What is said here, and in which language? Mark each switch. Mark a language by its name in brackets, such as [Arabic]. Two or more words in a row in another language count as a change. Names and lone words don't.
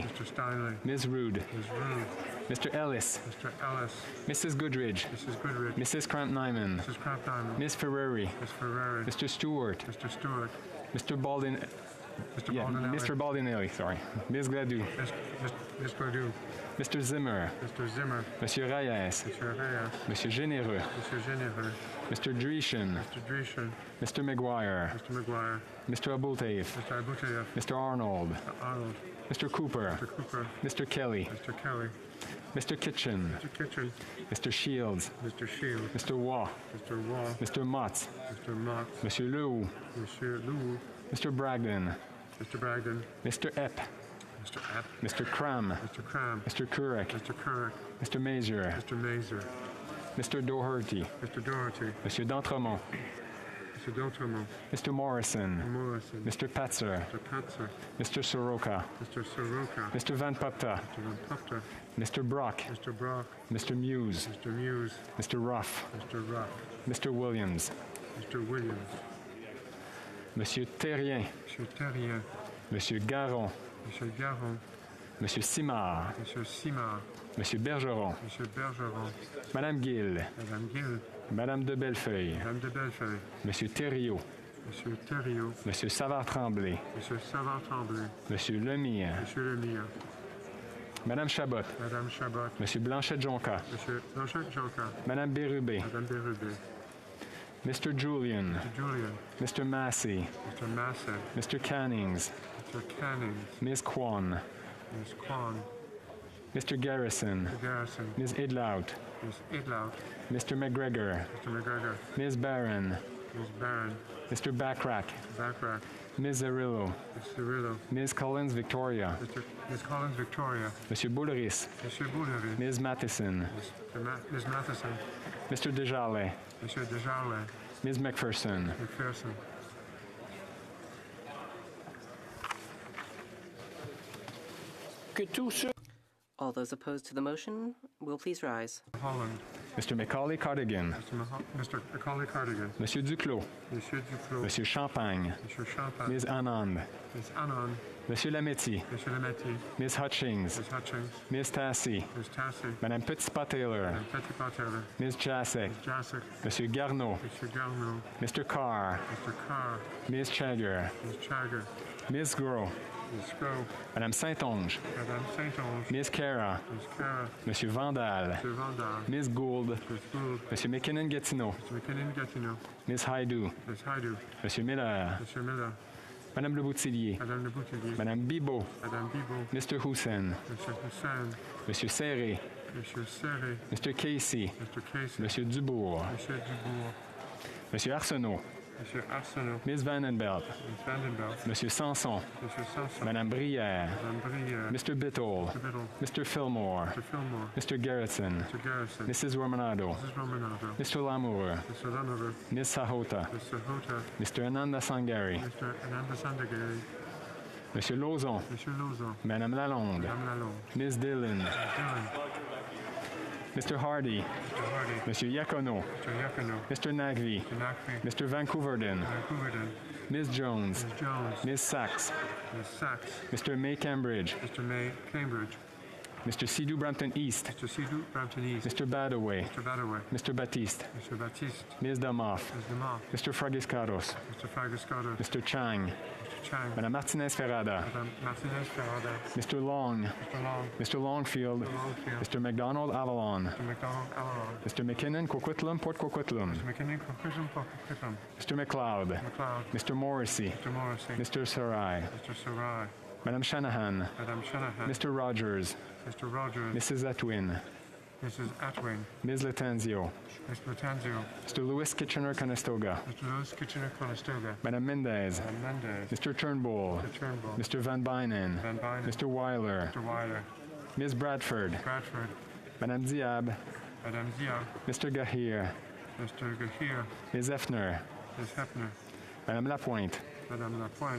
[English] Ms. Rude. Mr. Ellis. Mrs. Goodridge. Mrs. Cramp-Nyman. Ms. Ferrari. Mr. Stewart. Mr. Baldin. Mr. Baldinelli, sorry. Ms. Gladue. Ms. Gladue. Mr. [French] Zimmer. Monsieur Reyes. Monsieur Généreux. [English] Mr. Dreeshen. Mr. McGuire. Mr. Abultaif. Mr. Arnold. Mr. Cooper. Mr. Kelly. Mr. Kitchen. Mr. Shields. Mr. Waugh. Mr. Motz. Monsieur Lew. Mr. Bragdon. Mr. Epp. Mr. Cram. Mr. Kurek. Mr. Mazer. Mr. Doherty. Monsieur D'Entremont. Mr. Morrison. Mr. Patzer. Mr. Soroka. Mr. Van Papta. Mr. Brock. Mr. Muse. Mr. Ruff. Mr. Williams. [French] Monsieur Terrien. Monsieur Garon. Monsieur Simard. Monsieur Bergeron. Madame Gill. Madame de Bellefeuille. Monsieur Thériault. Monsieur Savard-Tremblay. Monsieur Lemire. Madame Chabot. Monsieur Blanchette-Jonca. Madame Bérubé. [English] Mr. Julian. Mr. Massey. Mr. Cannings. Ms. Kwan. Mr. Garrison. Ms. Idlout. Mr. McGregor. Ms. Barron. Ms. Barron. Mr. Backrack. Backrack. Ms. Zerillo. Ms. Cirillo. Ms. Collins Victoria. Ms. Collins Victoria. [French] Monsieur Boulris. Monsieur Boulery. [English] Ms. Matheson. Ms. Matheson. Mr. Desjardins. [French] Monsieur Desjardins. [English] Ms. McPherson. McPherson. All those opposed to the motion will please rise. Holland. Mr. Macaulay Cardigan. Mr. Macaulay Cardigan. [French] Monsieur Duclos. Monsieur Duclos. Monsieur Champagne. Monsieur Champagne. [English] Ms. Anand. Ms. Anand. [French] Monsieur Lametti. Monsieur Lametti. [English] Ms. Hutchings. Ms. Hutchings. Ms. Tassi. Ms. Tassi. [French] Madame Petitpas-Taylor. Mme Petitpas-Taylor. [English] Ms. Jasek. Ms. Jasek. [French] Monsieur Garneau. Monsieur Garneau. [English] Mr. Carr. Mr. Carr. Ms. Chagger. Ms. Chagger. Ms. Gros. Ms. Groh. [French] Madame Saint-Onge. Madame Saint-Onge. [English] Ms. Cara. Ms. Cara. [French] Monsieur Vandal. Monsieur Vandal. [English] Ms. Gould. Ms. Gould. [French] Monsieur McKinnon-Gatineau. [English] Mr. McKinnon-Gatineau. Ms. Haidou. Ms. Haidou. [French] Monsieur Miller. Monsieur Miller. Madame Le Boutillier. Madame Le Boutillier. Madame Bibot. Madame Bibot. [English] Mr. Hussein. [French] Monsieur Hussein. Monsieur Serré. Monsieur Serré. [English] Mr. Casey. Mr. Casey. [French] Monsieur Dubourg. Monsieur Dubourg. Monsieur Arsenault. Monsieur Arsenault. [English] Ms. Vandenbelt. Ms. Vandenbelt. [French] Monsieur Sanson. Monsieur Sanson. Madame Brière. Madame Brière. [English] Mr. Biddle. Mr. Biddle. Mr. Fillmore. Mr. Fillmore. Mr. Garrison. Mr. Garrison. Mrs. Romanado. Mrs. Romanado. Mr. Lamour. Mr. Lamour. Ms. Sahota. Mr. Hota. Mr. Ananda Sangari. Mr. Ananda Sandagari. [French] Monsieur Lauzon. Monsieur Lauzon. Madame Lalonde. Madame Lalonde. [English] Ms. Dillon. Dillon. Mr. Hardy. Mr. Hardy. [French] Monsieur Yacono. [English] Mr. Yacono. Mr. Nagvi. Mr. Nagvi. Mr. Vancouverden. Vancouverden. Ms. Jones. Ms. Jones. Ms. Sachs. Ms. Sachs. Mr. May Cambridge. Mr. May Cambridge. Mr. Sidou Brampton East. Mr. Sidou Brampton East. Mr. Badaway. Mr. Badaway. Mr. Baptiste. Mr. Baptiste. Ms. Damoff. Ms. Damoff. Mr. Fragiscaros. Mr. Fragascato. Mr. Chang. Mr. Chang. [French] Madame Martinez Ferrada. Madame Martinez Ferrada. [English] Mr. Long. Mr. Long. Mr. Longfield. Mr. Longfield. Mr. McDonald Avalon. Mr. McDonald Avalon. Mr. McKinnon Coquitlam Port Coquitlam. Mr. McKinnon Coquitlam Port Coquitlam. Mr. McLeod. McLeod. Mr. Morrissey. Mr. Morrissey. Mr. Sarai. Mr. Sarai. [French] Madame Shanahan. Madame Shanahan. [English] Mr. Rogers. Mr. Rogers. Mrs. Atwin. Mrs. Atwin. Ms. Latanzio. Ms. Latanzio. Mr. Louis Kitchener-Conestoga. Mr. Louis Kitchener-Conestoga. [French] Madame Mendez. Madame Mendez. [English] Mr. Turnbull. Mr. Turnbull. Mr. Van Bynen. Van Bynen. Mr. Weiler. Mr. Weiler. Ms. Bradford. Bradford. [French] Madame Diab. Madame Diab. [English] Mr. Gahir. Mr. Gahir. Ms. Effner. Ms. Hefner. [French] Madame Lapointe. Madame Lapointe.